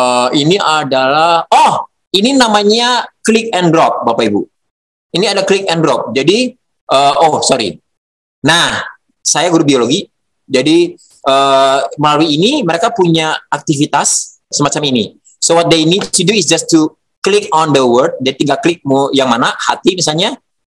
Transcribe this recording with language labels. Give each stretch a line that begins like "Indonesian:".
Indonesian: Ini adalah ini namanya click and drop Bapak Ibu. Ini ada click and drop. Jadi Nah, saya guru biologi. Jadi melalui ini mereka punya aktivitas semacam ini.
English: So what they need to do is just to click on the word.
Indonesian: Dia tinggal klik mau yang mana, hati misalnya.